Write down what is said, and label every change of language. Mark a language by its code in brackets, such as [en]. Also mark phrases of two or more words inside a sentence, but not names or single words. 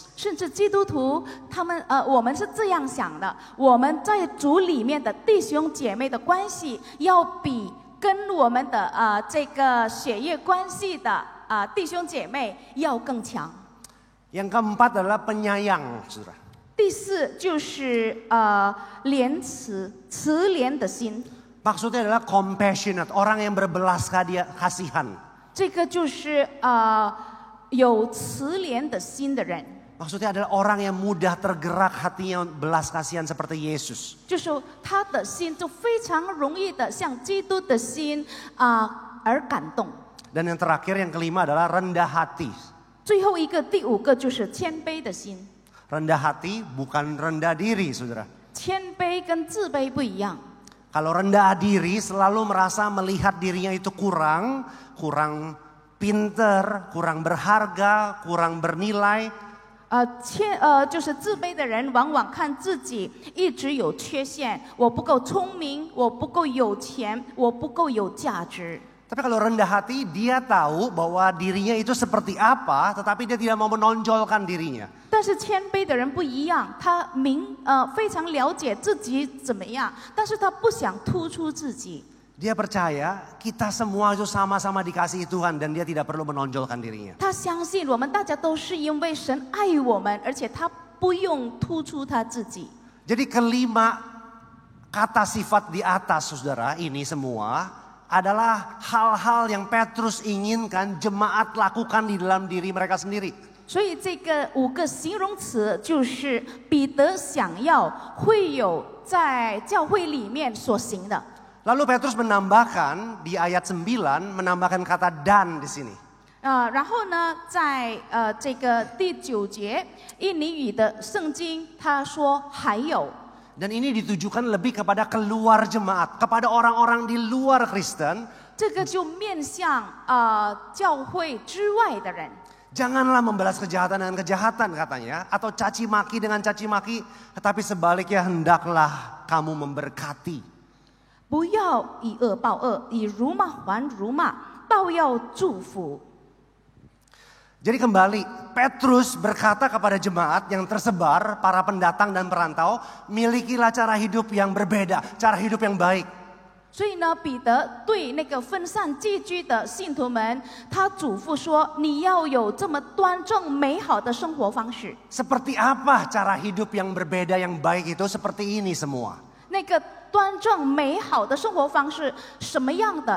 [zh] 甚至基督徒我们是这样想的，我们在主里面的弟兄姐妹的关系，要比跟我们的这个血液关系的弟兄姐妹要更强。 [id] Yang keempat adalah penyayang, saudara. [zh] 第四就是怜慈怜的心。 [id] Maksudnya adalah compassionate, orang yang berbelas kasihan. [zh] 这个就是有慈怜的心的人。 [id] Maksudnya adalah orang yang mudah tergerak hatinya belas kasihan seperti Yesus. [zh] 就是他的心就非常容易的向基督的心而感动。 [id] Dan yang terakhir, yang kelima adalah rendah hati. [zh] 最后一个第五个就是谦卑的心。 [id] Rendah hati bukan rendah diri, saudara. [zh] 谦卑跟自卑不一样。 [id] Kalau rendah diri selalu merasa melihat dirinya itu kurang pinter, kurang berharga, kurang bernilai. [zh] 就是自卑的人往往看自己一直有缺陷，我不够聪明，我不够有钱，我不够有价值。 [id] Tapi kalau rendah hati, dia tahu bahwa dirinya itu seperti apa, tetapi dia tidak mau menonjolkan dirinya. [zh] 但是谦卑的人不一样，他非常了解自己怎么样，但是他不想突出自己。 [id] Dia percaya kita semua itu sama-sama dikasihi Tuhan dan dia tidak perlu menonjolkan dirinya. [zh] 他相信我们大家都是因为神爱我们，而且他不用突出他自己。 [id] Jadi kelima kata sifat di atas, saudara, ini semua adalah hal-hal yang Petrus inginkan jemaat lakukan di dalam diri mereka sendiri. [zh] 所以这个5个形容词就是彼得想要会有在教会里面所行的。 [id] Lalu Petrus menambahkan di ayat 9 menambahkan kata dan di sini. [zh] 然后呢，在这个第9节印尼语的圣经，他说还有。 [id] Dan ini ditujukan lebih kepada keluar jemaat, kepada orang-orang di luar Kristen. [zh] 这个就面向教会之外的人。 [id] Janganlah membalas kejahatan dengan kejahatan katanya. Atau caci maki dengan caci maki. Tetapi sebaliknya hendaklah kamu memberkati. [zh] 不要以恶报恶，以辱骂还辱骂，倒要祝福。 [id] Jadi kembali, Petrus berkata kepada jemaat yang tersebar, para pendatang dan perantau, milikilah cara hidup yang berbeda, cara hidup yang baik. [zh] 所以呢，彼得对那个分散寄居的信徒们，他嘱咐说：“你要有这么端正美好的生活方式。 [id] Seperti apa cara hidup yang berbeda yang baik itu? Seperti ini semua. [zh] 那个端正美好的生活方式什么样的？